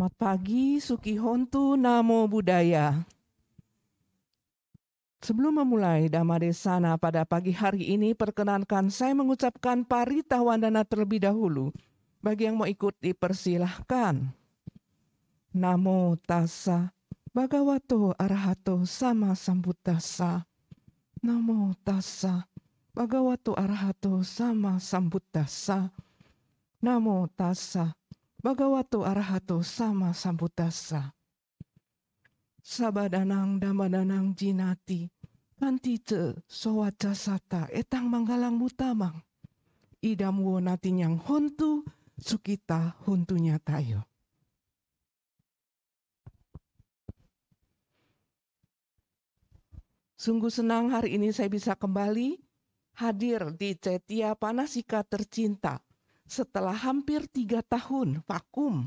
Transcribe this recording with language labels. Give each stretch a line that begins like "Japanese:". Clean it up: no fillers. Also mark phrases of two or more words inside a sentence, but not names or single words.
Indonesian: pagi,
Pali: Suki Hontu, Namo Buddhaya.
Indonesian: Sebelum memulai Dhammadesana pada pagi hari ini, perkenankan saya mengucapkan Parita Wandana terlebih dahulu. Bagi yang mau ikut, dipersilahkan.
Pali: Namo tassa bhagavato arahato sama sambuddhassa. Namo tassa bhagavato arahato sama sambuddhassa. Namo tassa bhagavato arahato sama sambuddhassa. Sabadanang dhammadanang jinati kantice sowacasata etang manggalang mutamang idam wonatinyang hontu sukita hontunya tayo.
Indonesian: Sungguh senang hari ini saya bisa kembali hadir di Cetia Panasika tercinta setelah hampir 3 tahun vakum.